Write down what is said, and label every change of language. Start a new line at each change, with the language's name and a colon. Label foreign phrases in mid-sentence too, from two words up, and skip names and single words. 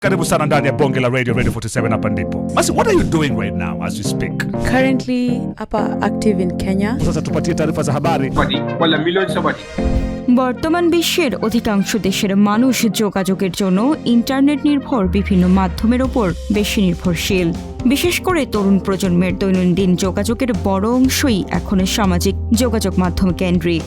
Swahili: Karibu sana ndani ya Bonge la Radio 47 hapa ndipo. Basi,
English: what are you doing right now as you speak? Currently active in Kenya.
Swahili: Sasa tupatie taarifa za habari.
Bangla: বর্তমান বিশ্বের অধিকাংশ দেশের মানুষ যোগাযোগের জন্য ইন্টারনেট নির্ভর বিভিন্ন মাধ্যমের উপর বেশি নির্ভরশীল। বিশেষ করে তরুণ প্রজন্মের দৈনন্দিন যোগাযোগের বড় অংশই এখন সামাজিক যোগাযোগ মাধ্যম কেন্দ্রিক।